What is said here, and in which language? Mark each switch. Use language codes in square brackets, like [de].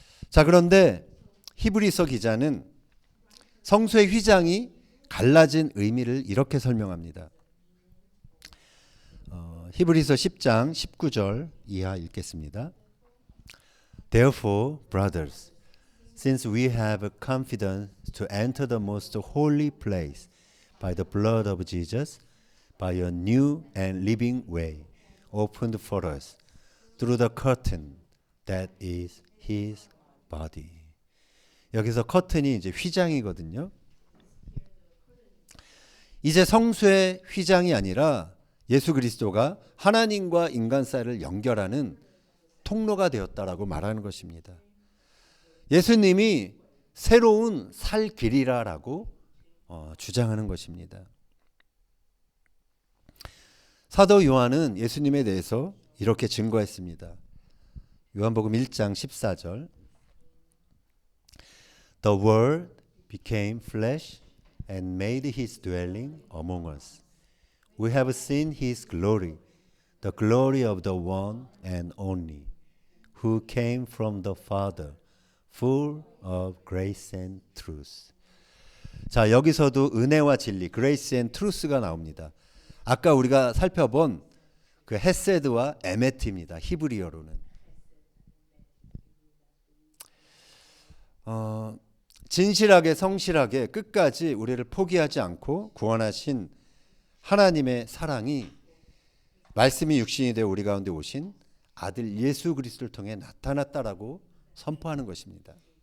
[ko] 자, 그런데 히브리서 기자는 성소의 휘장이 갈라진 의미를 이렇게 설명합니다. 히브리서 10장 19절 이하 읽겠습니다. [en] Therefore, brothers, since we have confidence to enter the most holy place by the blood of Jesus, by a new and living way opened for us through the curtain that is his body. [ko] 여기서 커튼이 이제 휘장이거든요. 이제 성수의 휘장이 아니라 예수 그리스도가 하나님과 인간 사이를 연결하는 통로가 되었다라고 말하는 것입니다. 예수님이 새로운 살 길이라고 주장하는 것입니다. 사도 요한은 예수님에 대해서 이렇게 증거했습니다. 요한복음 1장 14절 [en] The Word became flesh and made his dwelling among us. We have seen his glory, the glory of the one and only, who came from the Father, full of grace and truth. [ko] 자, 여기서도 은혜와 진리, [en] grace and truth [ko] 가 나옵니다. 아까 우리가 살펴본 그 헤세드와 에메트입니다. 히브리어로는. 진실하게 성실하게 끝까지 우리를 포기하지 않고 구원하신 하나님의 사랑이 말씀이 육신이 되어 우리 가운데 오신 아들 예수 그리스도를 통해 나타났다라고 선포하는 것입니다.